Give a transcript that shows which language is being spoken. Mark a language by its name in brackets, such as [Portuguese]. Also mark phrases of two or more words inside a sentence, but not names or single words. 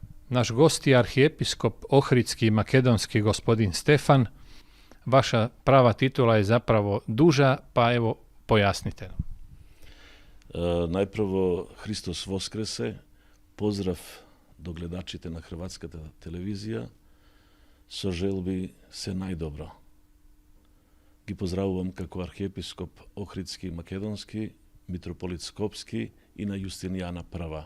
[Croatian] Naš gost je arhijepiskop Ohridski i makedonski gospodin Stefan. Vaša prava titula je zapravo duža, pa evo pojasnite nam. [Macedonian] Најпрво Христос воскресе, поздрав до гледачите на Хрватската телевизија, со желби се најдобро. Ги поздравувам како архиепископ Охридски и Македонски, митрополит Скопски и на Јустинијана I.